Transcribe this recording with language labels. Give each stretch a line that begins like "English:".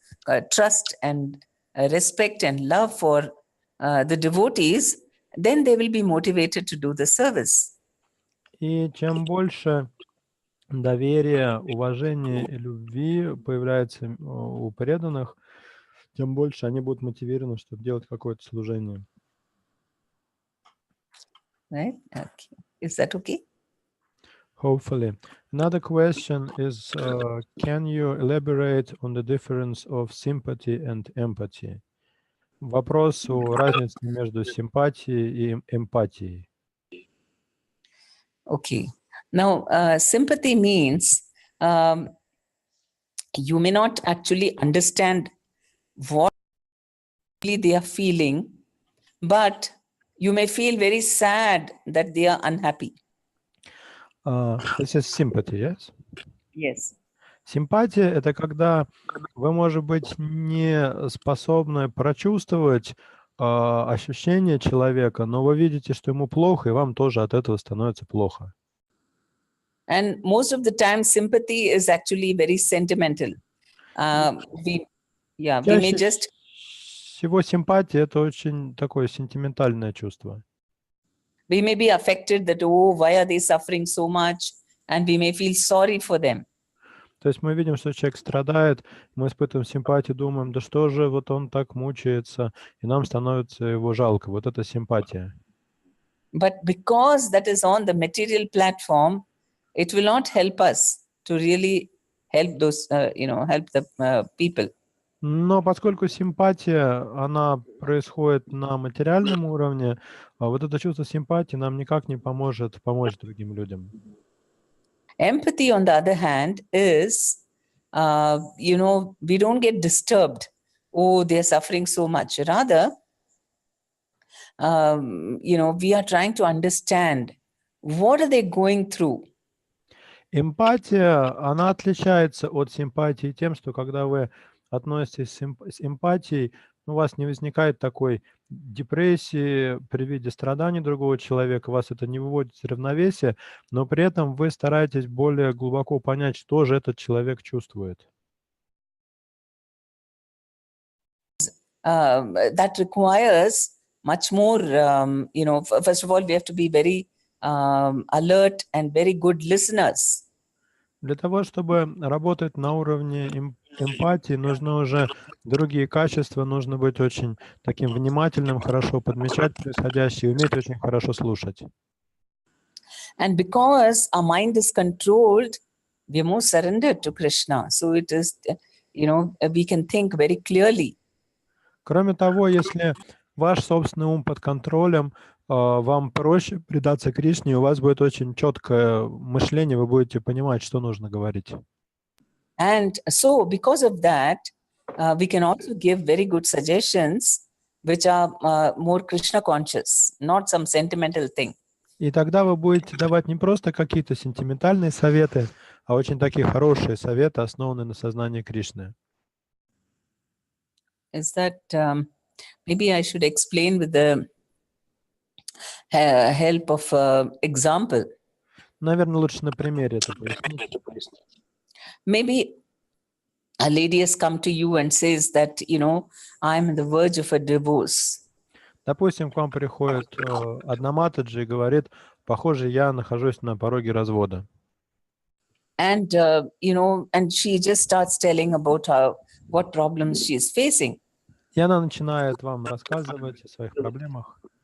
English: That trust and respect and love for the devotees, then they will be motivated to do the service.
Russian: И чем больше доверия, уважения и любви появляется у преданных, тем больше они будут мотивированы, чтобы делать какое-то служение.
English: Right? Okay. Is that okay? Hopefully. Another question is, can you elaborate on the difference of sympathy and empathy?
Russian: Вопрос о разнице между симпатией и эмпатией.
English: Okay. Now, sympathy means you may not actually understand what they are feeling, but you may feel very sad that they are unhappy. This is sympathy, yes? Yes.
Russian: Симпатия – это когда вы, может быть, не способны прочувствовать ощущения человека, но вы видите, что ему плохо, и вам тоже от этого становится плохо.
English: And most of the time, sympathy is actually very sentimental. We may just...
Russian: Всего симпатия – это очень такое сентиментальное чувство.
English: We may be affected that, oh, why are they suffering so much? And we may feel sorry for them.
Russian: То есть мы видим, что человек страдает, мы испытываем симпатию, думаем, да что же вот он так мучается, и нам становится его жалко. Вот это симпатия.
English: But because that is on the material platform, it will not help us to really help those, help the people.
Russian: Но поскольку симпатия, она происходит на материальном уровне, вот это чувство симпатии нам никак не поможет помочь другим людям.
English: Empathy, on the other hand, is, we don't get disturbed. Oh, they're suffering so much. Rather, we are trying to understand what are they going through.
Russian: Эмпатия, она отличается от симпатии тем, что когда вы относитесь с эмпатией, у вас не возникает такой депрессии при виде страданий другого человека, вас это не выводит из равновесия, но при этом вы стараетесь более глубоко понять, что же этот человек чувствует.
English: That requires much more, first of all, we have to be very alert and very good listeners.
Russian: Для того, чтобы работать на уровне эмпатии, нужны уже другие качества, нужно быть очень таким внимательным, хорошо подмечать происходящее, уметь очень хорошо слушать.
English: And because our mind is controlled, we are more surrendered to Krishna. So it is, we can think very clearly.
Russian: Кроме того, если ваш собственный ум под контролем, вам проще предаться Кришне, у вас будет очень четкое мышление, вы будете понимать, что нужно говорить.
English: And so because of that, we can also give very good suggestions which are more Krishna conscious, not some sentimental thing.
Russian: И тогда вы будете давать не просто какие-то сентиментальные советы, а очень такие хорошие советы, основанные на сознании Кришны.
English: Is that maybe I should explain with the help of example.
Russian: Наверное, лучше на примере это пояснить.
English: Maybe a lady has come to you and says that, I'm on the verge of a divorce.
Russian: Допустим, к вам приходит одна матаджи и говорит, похоже, я нахожусь на пороге развода.
English: And, and she just starts telling about what problems she is facing.
Russian: И она начинает вам рассказывать о своих проблемах.